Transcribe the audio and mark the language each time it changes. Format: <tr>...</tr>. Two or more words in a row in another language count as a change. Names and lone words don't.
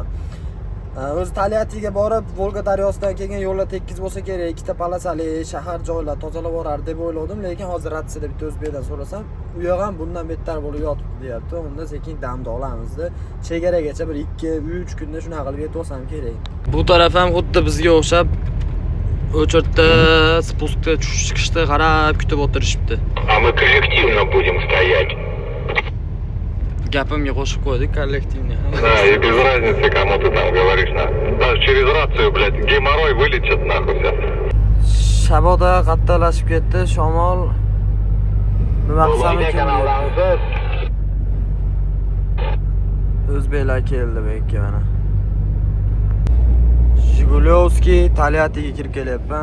<uz>O'zi Talyatiga borib, Volga daryosidan kelgan yo'llar tekis bo'lsa kerak, ikkita palasali shahar joylar tozalab borar deb o'yladim, lekin hozir ratsida bitta o'zbekdan so'rasam, u yoq ham bundan bettar bo'lib yotibdi, deyapti. Unda sekin damda olamiz-da. Chegaragacha bir 2-3 kunda shunaqa qilib yetib olsam kerak. Bu taraf ham xuddi bizga o'xshab o'chirtda spustga chiqishda qarab kutib o'tirishibdi.</uz> <ru>А мы коллективно будем стоять.</ru> <uz>Gapimga qo'shib qo'ydik, kollektivni.</uz> <ru>Да, и без разницы, кому ты там говоришь, на. Даже через рацию, блядь, геморрой вылетит нахуй сейчас.</ru> <uz>Shaboda qattiqlashib ketdi, shamol. Nima qilsam ekan? O'zbeklar keldi bu yerga mana. Jigulovskiy Talyatiga kirib kelyapman.</uz>